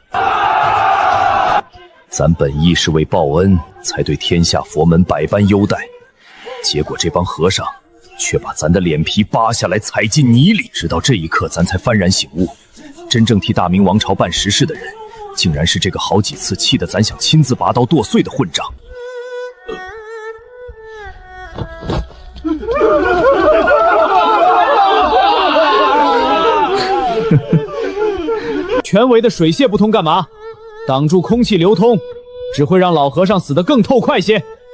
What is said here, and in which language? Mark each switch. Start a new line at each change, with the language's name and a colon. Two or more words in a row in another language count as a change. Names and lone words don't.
Chinese: 咱本意是為報恩，才對天下佛門百般優待，結果這幫和尚卻把咱的臉皮扒下來踩進泥裡。直到這一刻，咱才幡然醒悟， 真正替大明王朝辦實事的人，竟然是這個好幾次氣得咱想親自拔刀剁碎的混賬。全围的水泄不通干嘛？挡住空气流通，只会让老和尚死得更透快些。